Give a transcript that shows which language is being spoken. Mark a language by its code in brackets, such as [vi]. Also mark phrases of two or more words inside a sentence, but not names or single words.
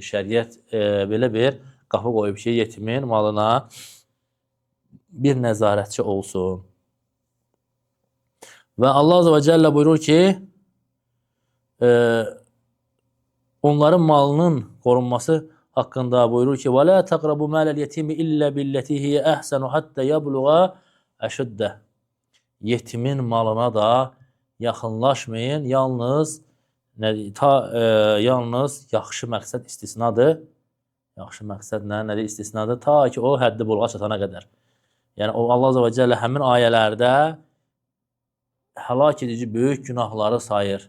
[az] Şəriət belə bir qapı qoyub ki, yetimin malına bir nəzarətçi olsun. Və Allah [ar] عز وجل [az] buyurur ki, onların malının qorunması haqqında buyurur ki, [ar] وَلَا تَقْرَبُوا مَالَ الْيَتِيمِ إِلَّا بِالَّتِي هِيَ أَحْسَنُ حَتَّى يَبْلُغَ أَشُدَّهُ. [az] Yetimin malına da yaxınlaşmayın, yalnız yaxşı məqsəd istisnadır. Yaxşı məqsəd nədir? İstisnadır. Ta ki, o həddi buluğa çatana qədər. Yəni, Allah [ar] عز وجل [az] həmin ayələrdə həlak edici böyük günahları sayır.